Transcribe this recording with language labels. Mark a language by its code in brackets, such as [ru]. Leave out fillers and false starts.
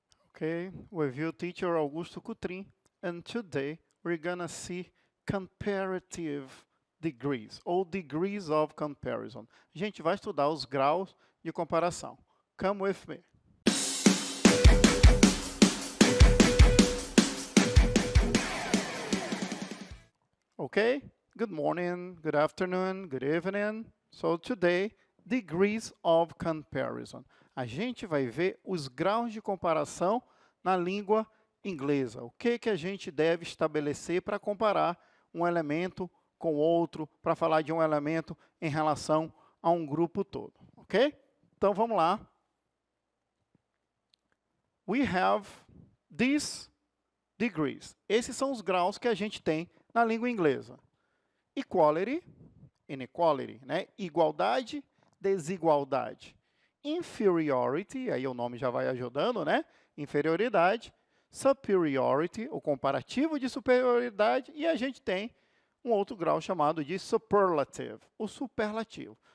[en] Okay, with you, teacher Augusto Coutrin, and today we're gonna see comparative degrees, [pt] ou [en] degrees of comparison. [pt] A gente vai estudar os graus de comparação. [en] Come with me. Okay, good morning, good afternoon, good evening. So today, degrees of comparison. [pt] A gente vai ver os graus de comparação na língua inglesa. O que a gente deve estabelecer para comparar um elemento com outro, para falar de um elemento em relação a um grupo todo, ok? Então, vamos lá. [en] We have these degrees. [pt] Esses são os graus que a gente tem na língua inglesa. [en] Equality, inequality, né? [pt] Igualdade, desigualdade. Inferiority, aí o nome já vai ajudando, né? Inferioridade. Superiority, o comparativo de superioridade. E a gente tem um outro grau chamado de superlative, o superlativo.